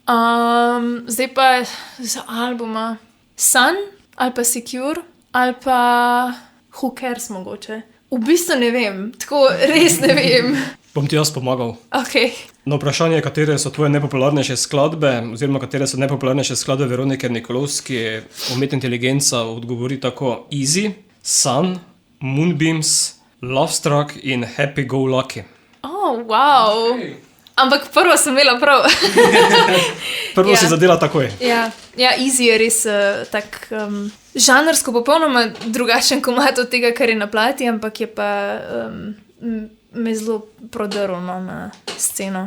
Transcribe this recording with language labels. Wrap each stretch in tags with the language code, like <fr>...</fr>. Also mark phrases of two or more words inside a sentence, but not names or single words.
<sl>Zdaj pa za albuma Sun ali pa Secure ali pa Who Cares mogoče. V bistvu ne vem, tako res ne vem. Bom ti jaz pomagal. Okay. Na vprašanje, katere so tvoje najpopularnejše skladbe, oziroma katere so najpopularnejše skladbe Veronike Nikolovski, umetna inteligenca odgovori tako: Easy, Sun, Moonbeams, Love Struck in Happy Go Lucky. Wow. Ampak prvo sem imela prav. Prvo si zadela takoj. Ja, Easy je res tak žanrsko popolnoma drugačen komad od tega, kar je na plati, ampak je pa me zelo prodrl na sceno.</sl>